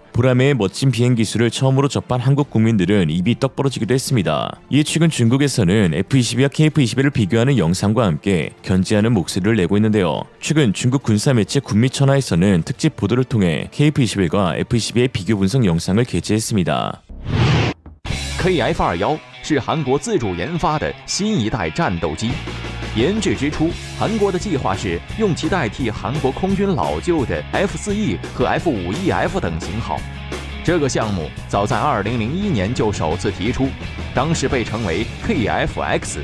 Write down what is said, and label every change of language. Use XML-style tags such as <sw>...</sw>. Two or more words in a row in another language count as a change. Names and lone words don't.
<ko>보라매의 멋진 비행 기술을 처음으로 접한 한국 국민들은 입이 떡 벌어지기도 했습니다. 이에 최근 중국에서는 F-22와 KF-21을 비교하는 영상과 함께 견제하는 목소리를 내고 있는데요. 최근 중국 군사 매체 군미천하에서는 특집 보도를 통해 KF-21과 F-22의 비교 분석 영상을 게재했습니다.</ko> <zh>KF-21 是韩国自主研发的新一代战斗机。研制之初，韩国的计划是用其代替韩国空军老旧的 F-4E 和 F-5EF 等型号。这个项目早在2001年就首次提出，当时被称为 KF-X。</zh>